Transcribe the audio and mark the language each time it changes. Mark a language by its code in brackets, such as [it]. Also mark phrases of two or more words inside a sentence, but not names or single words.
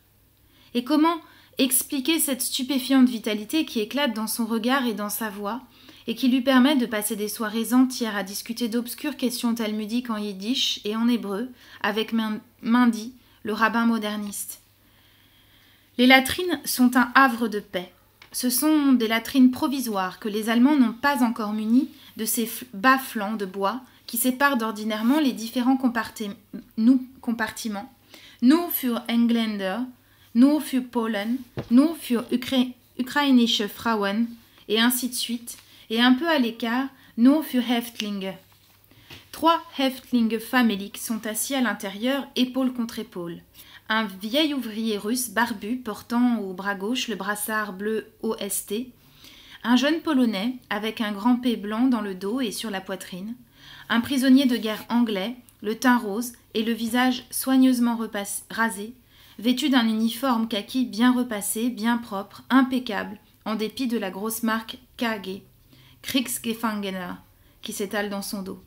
[fr] Et comment expliquer cette stupéfiante vitalité qui éclate dans son regard et dans sa voix, et qui lui permet de passer des soirées entières à discuter d'obscures questions talmudiques en yiddish et en hébreu avec Mendy, le rabbin moderniste. Les latrines sont un havre de paix. Ce sont des latrines provisoires que les Allemands n'ont pas encore munies de ces bas flancs de bois qui séparent d'ordinairement les différents compartiments. [de] Nur für Engländer, nur für Polen, nur für ukrainische Frauen, [fr] et ainsi de suite, et un peu à l'écart, [de] nur für Häftlinge, [fr] 3 Häftlinge faméliques sont assis à l'intérieur, épaule contre épaule. Un vieil ouvrier russe barbu portant au bras gauche le brassard bleu OST, un jeune Polonais avec un grand P blanc dans le dos et sur la poitrine, un prisonnier de guerre anglais, le teint rose et le visage soigneusement rasé, vêtu d'un uniforme kaki bien repassé, bien propre, impeccable, en dépit de la grosse marque KG, Kriegsgefangener, qui s'étale dans son dos.